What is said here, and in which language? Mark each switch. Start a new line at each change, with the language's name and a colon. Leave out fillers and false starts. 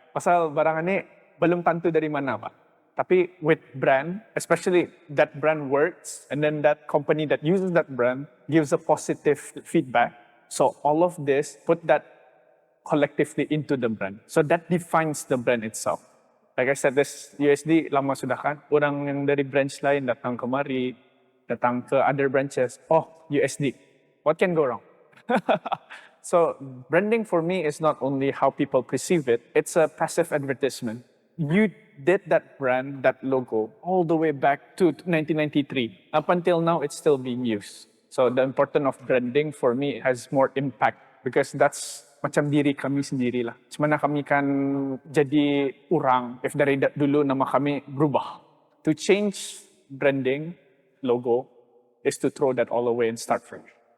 Malay: Pasal barang ini belum tentu dari mana Pak.
English: Tapi with brand, especially that brand works, and then that company that uses that brand gives a positive feedback. So all of this, put that collectively into the brand. So that defines the brand itself. Like I said, this USD
Malay: lama sudah kan, orang yang dari branch lain datang kemari, datang ke
English: other branches,
Malay: oh USD,
English: what can go wrong? So branding for me is not only how people perceive it, it's a passive advertisement. You did that brand, that logo, all the way back to 1993. Up until now, it's still being used. So the importance of branding for me has more impact because that's
Malay: macam diri kami sendiri lah. Semana kami kan jadi orang, if dari dulu nama kami berubah.
English: To change branding, logo, is to throw that all away and start fresh.